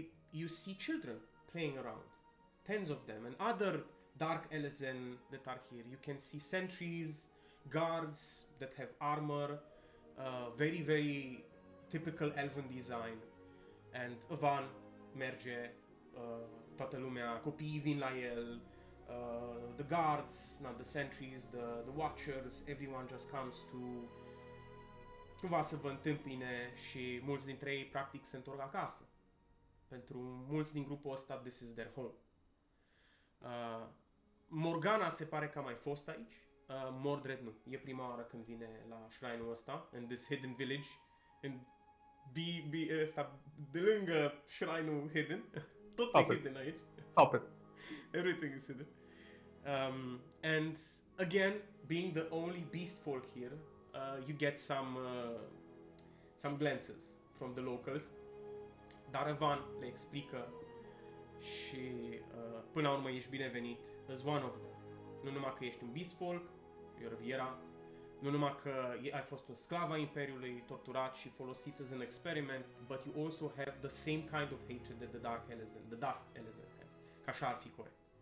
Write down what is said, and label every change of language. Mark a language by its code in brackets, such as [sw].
[en] You see children playing around, tens of them, and other dark elezen that are here. You can see sentries, guards that have armor, very, very typical elven design. [ro] And Avan merge, toată lumea, copiii vin la el, [en] the guards, the sentries, the watchers, everyone just comes to [ro] cumva să vă întâmpine și mulți dintre ei practic se întorc acasă. Pentru mulți din grupul ăsta, [en] this is their home. [ro] Morgana se pare că a mai fost aici, Mordred nu. E prima oară când vine la shrine-ul ăsta, [en] in this hidden village, in [ro] ăsta, de lângă shrine-ul hidden. Tot e hidden aici. [en] Stop it. Everything is hidden. And again, being the only beast folk here, you get some glances from the locals. [ro] Dar Van le explică și până la urmă ești binevenit [en] as one of them. [ro] Nu numai că ești un beast folk, [en] you're Viera, [ro] nu numai că ai fost un sclav al Imperiului, torturat și folosit [en] as an experiment, but you also have the same kind of hatred that the Dusk Elezen have. [ro] Ca așa ar fi corect.